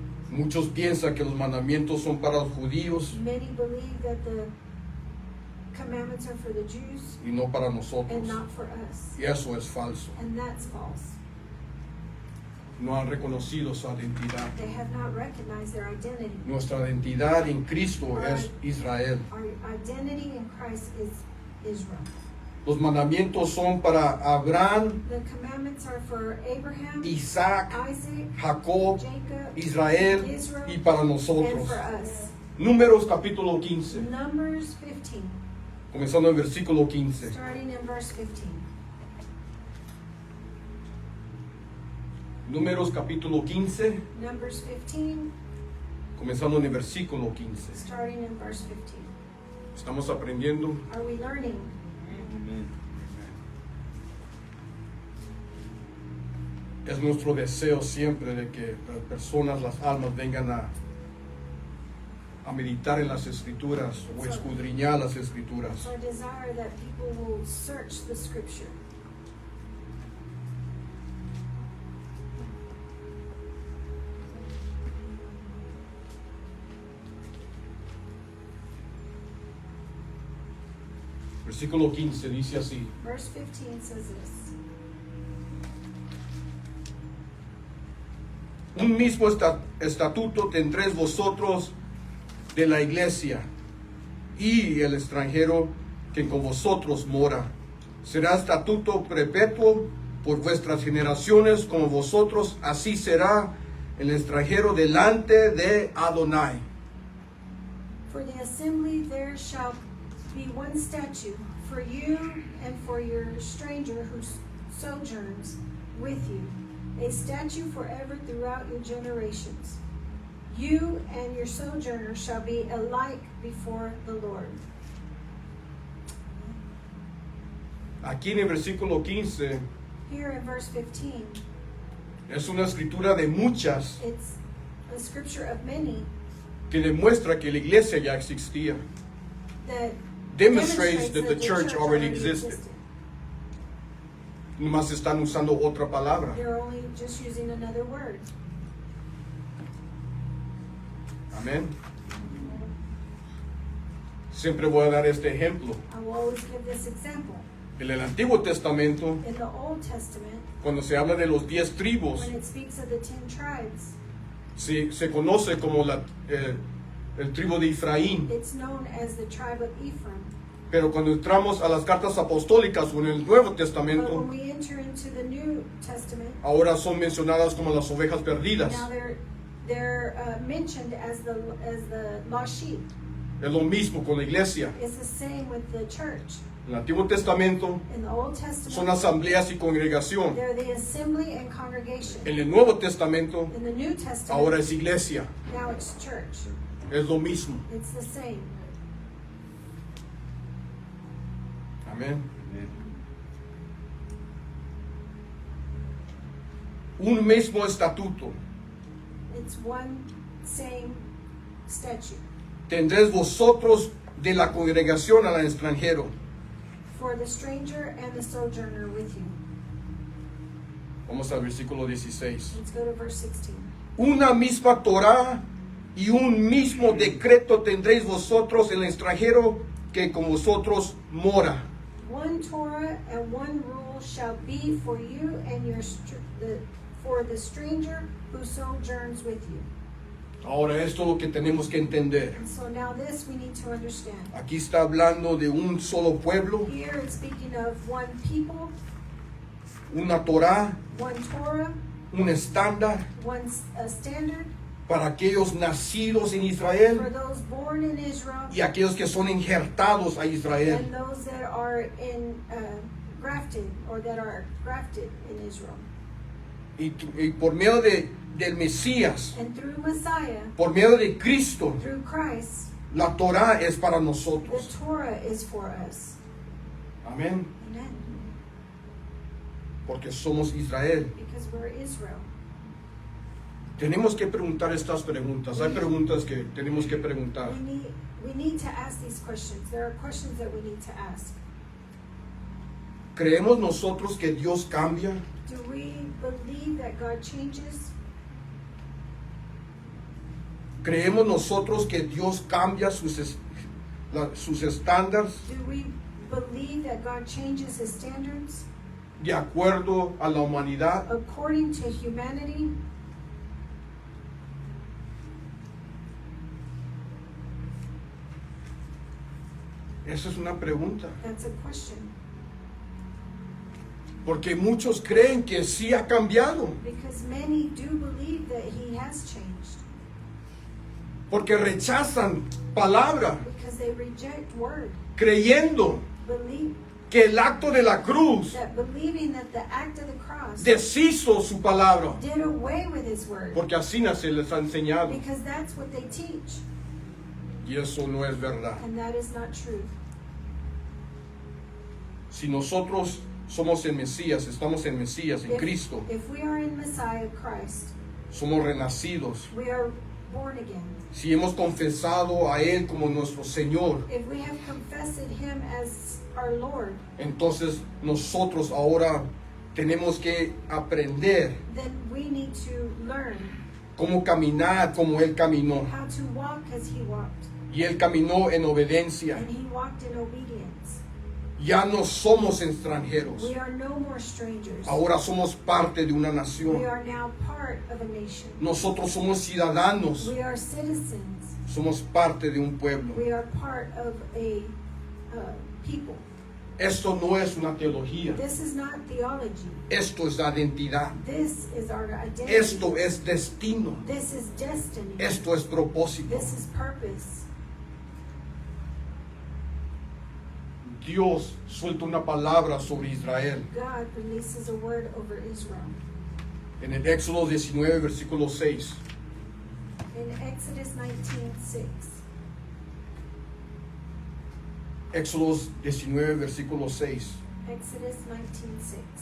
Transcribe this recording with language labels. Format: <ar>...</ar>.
<es>Muchos piensan que los mandamientos son para los judíos</es> <en>Many believe that the commandments are for the Jews</en> <es>y no para nosotros.</es> <en>and not for us.</en> <es>Y eso es falso.</es> <en>And that's false.</en> <es>No han reconocido su identidad.</es> <en>They have not recognized their identity.</en> <es>Nuestra identidad en Cristo es Israel.</es> <en>Our identity in Christ is Israel.</en> <es>Los mandamientos son para Abraham,</es> <en>The commandments are for Abraham,</en> <es>Isaac,</es> <en>Isaac,</en> <es>Jacob,</es> <en>Jacob,</en> <es>Israel</es> <en>Israel,</en> <es>y para</es> <en>and</en> <es>nosotros.</es> <en>for us.</en> <es>Números capítulo 15,</es> <en>Numbers 15,</en> <es>comenzando en versículo 15.</es> <en>starting in verse 15.</en> <es>Números capítulo 15,</es> <en>Numbers 15,</en> <es>comenzando en el versículo 15.</es> <en>starting in verse 15.</en> <es>Estamos aprendiendo.</es> <en>Are we learning?</en> <es>Amen. Es nuestro deseo siempre de que las personas, las almas vengan a meditar en las escrituras o escudriñar las escrituras.</es> <en>It's our desire that people will search the scripture.</en> <es>Versículo 15 dice así:</es> <en>Verse 15 says this.</en> <es>un mismo estatuto tendréis vosotros de la iglesia y el extranjero que con vosotros mora. Será estatuto perpetuo por vuestras generaciones, como vosotros, así será el extranjero delante de Adonai.</es> <en>For the assembly there shall be one statute for you and for your stranger who sojourns with you, a statute forever throughout your generations. You and your sojourner shall be alike before the Lord.</en> <es>Aquí en el versículo 15</es> <en>Here in verse 15,</en> <es>es una escritura de muchas</es> <en>it's a scripture of many</en> <es>que demuestra que la iglesia ya existía.</es> <en>that Demonstrates that the church already existed.</en> <es>Nomás están usando otra palabra.</es> <en>They're only just using another word.</en> <es>Amén. Siempre voy a dar este ejemplo.</es> <en>I will always give this example.</en> <es>En el Antiguo Testamento,</es> <en>In the Old Testament,</en> <es>cuando se habla de los 10 tribus,</es> <en>when it speaks of the 10 tribes,</en> <es>se conoce como el tribu de Efraín.</es> <en>it's known as the tribe of Ephraim.</en> <es>Pero cuando entramos a las cartas apostólicas o en el Nuevo</es> <en>But</en> <es>Testamento,</es> <en>when we enter into the New Testament,</en> <es>ahora son mencionadas como las ovejas perdidas.</es> <en>now they're mentioned as the lost sheep.</en> <es>Es lo mismo con la iglesia.</es> <en>It's the same with the church.</en> <es>En el Antiguo Testamento</es> <en>In the Old</en> <es>son</es> <en>Testament,</en> <es>asambleas y congregación.</es> <en>they're the assembly and congregation.</en> <es>En el Nuevo Testamento,</es> <en>In the New Testament,</en> <es>ahora es iglesia.</es> <en>now it's church.</en> <es>Es lo mismo.</es> <en>It's the same.</en> <es>Amén.</es> <en>Amen.</en> <es>Un mismo estatuto</es> <en>It's one same statute</en> <es>tendréis vosotros de la congregación al extranjero.</es> <en>for the stranger and the sojourner with you.</en> <es>Vamos al versículo 16.</es> <en>Let's go to verse 16.</en> <es>Una misma Torá Y un mismo decreto tendréis vosotros el extranjero que con vosotros mora.</es> <en>One Torah and one rule shall be for you and for the stranger who sojourns with you.</en> <es>Ahora esto es lo que tenemos que entender.</es> <en>And so now this we need to understand.</en> <es>Aquí está hablando de un solo pueblo,</es> <en>Here it's speaking of one people,</en> <es>una Torá,</es> <en>one Torah,</en> <es>un estándar</es> <en>one standard</en> <es>para aquellos nacidos en</es> <en>for</en> <es>Israel</es> <en>those born in Israel</en> <es>y aquellos que son injertados a Israel.</es> <en>and those that are grafted or that are grafted in Israel.</en> <es>Y por medio del Mesías,</es> <en>And through Messiah,</en> <es>por medio de Cristo,</es> <en>through Christ,</en> <es>la Torá es para</es> <en>the</en> <es>nosotros.</es> <en>Torah is for us.</en> <es>Amén.</es> <en>Amen.</en> <es>Porque somos Israel.</es> <en>Because we're Israel.</en> <es>Tenemos que preguntar estas preguntas. Hay preguntas que tenemos que preguntar.</es> <en>We need to ask these questions. There are questions that we need to ask.</en> <es>¿Creemos nosotros que Dios cambia?</es> <en>Do we believe that God changes?</en> <es>¿Creemos nosotros que Dios cambia sus estándares</es> <en>Do we believe that God changes his standards</en> <es>de acuerdo a la humanidad?</es> <en>according to humanity?</en> <es>Esa es una pregunta.</es> <en>That's a question.</en> <es>Porque muchos creen que sí ha cambiado.</es> <en>Because many do believe that he has changed.</en> <es>Porque rechazan palabra,</es> <en>Because they reject word.</en> <es>creyendo</es> <en>Believe</en> <es>que el acto de la cruz</es> <en>believing that the act of the cross</en> <es>deshizo su palabra.</es> <en>did away with his word.</en> <es>Porque así se les ha enseñado.</es> <en>Because that's what they teach.</en> <es>Y eso no es verdad.</es> <en>And that is not true.</en> <es>Si nosotros somos el Mesías, estamos en Mesías, en Cristo,</es> <en>If we are in Messiah Christ,</en> <es>somos renacidos.</es> <en>we are born again.</en> <es>Si hemos confesado a Él como nuestro Señor,</es> <en>If we have confessed him as our Lord,</en> <es>entonces nosotros ahora tenemos que aprender</es> <en>then we need to learn</en> <es>cómo caminar como Él caminó.</es> <en>how to walk as he walked.</en> <es>Y Él caminó en obediencia.</es> <en>And he walked in obedience.</en> <es>Ya no somos extranjeros.</es> <en>We are no more strangers.</en> <es>Ahora somos parte de una</es> <en>We</en> <es>nación.</es> <en>are now part of a nation.</en> <es>Nosotros somos ciudadanos.</es> <en>We are citizens.</en> <es>Somos parte de un pueblo.</es> <en>We are part of a people.</en> <es>Esto no es una teología.</es> <en>This is not theology.</en> <es>Esto es identidad.</es> <en>This is our identity.</en> <es>Esto es destino.</es> <en>This is destiny.</en> <es>Esto es propósito.</es> <en>This is purpose.</en> <es>Dios suelta una palabra sobre Israel.</es> <en>God releases a word over Israel.</en> <es>En el Éxodo 19, versículo 6.</es> <en>In Exodus 19:6.</en> <es>Éxodo 19, versículo 6.</es> <en>Exodus 19:6.</en>